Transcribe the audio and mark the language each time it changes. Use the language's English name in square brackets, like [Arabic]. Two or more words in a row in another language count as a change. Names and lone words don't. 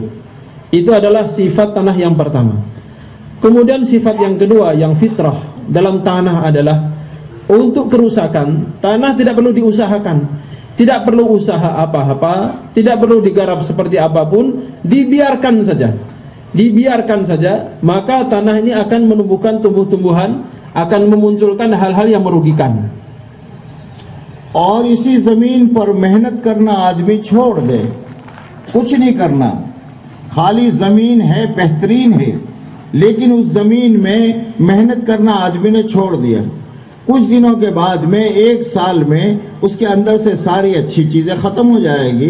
[Indonesian] Itu adalah sifat tanah yang pertama. Kemudian sifat yang kedua, yang fitrah dalam tanah adalah untuk kerusakan, tanah tidak perlu diusahakan, tidak perlu usaha apa-apa, tidak perlu digarap seperti apapun, dibiarkan saja. Dibiarkan saja, maka tanah ini akan menumbuhkan tumbuh-tumbuhan, akan memunculkan hal-hal yang merugikan. [Urdu] اور اسی زمین پر محنت کرنا آدمی چھوڑ دے، کچھ نہیں کرنا، خالی زمین ہے، بہترین ہے، لیکن اس زمین میں محنت کرنا آدمی نے چھوڑ دیا. کچھ دنوں کے بعد میں، ایک سال میں اس کے اندر سے ساری اچھی چیزیں ختم ہو جائے گی.